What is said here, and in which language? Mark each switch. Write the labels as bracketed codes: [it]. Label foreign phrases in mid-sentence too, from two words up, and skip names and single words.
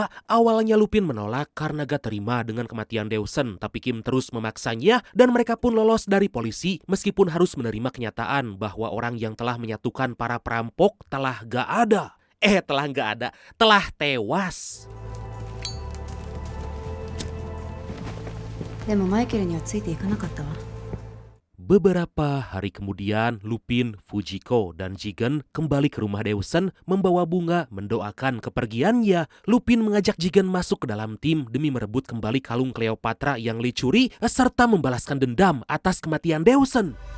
[id] Awalnya Lupin menolak karena gak terima dengan kematian Dawson, tapi Kim terus memaksanya dan mereka pun lolos dari polisi meskipun harus menerima kenyataan bahwa orang yang telah menyatukan para perampok telah gak ada. Telah tewas. [ja] でもマイケルにはついていかなかったわ。 [id] Beberapa hari kemudian, Lupin, Fujiko, dan Jigen kembali ke rumah Dawson membawa bunga mendoakan kepergiannya. Lupin mengajak Jigen masuk ke dalam tim demi merebut kembali kalung Cleopatra yang Lee curi serta membalaskan dendam atas kematian Dawson.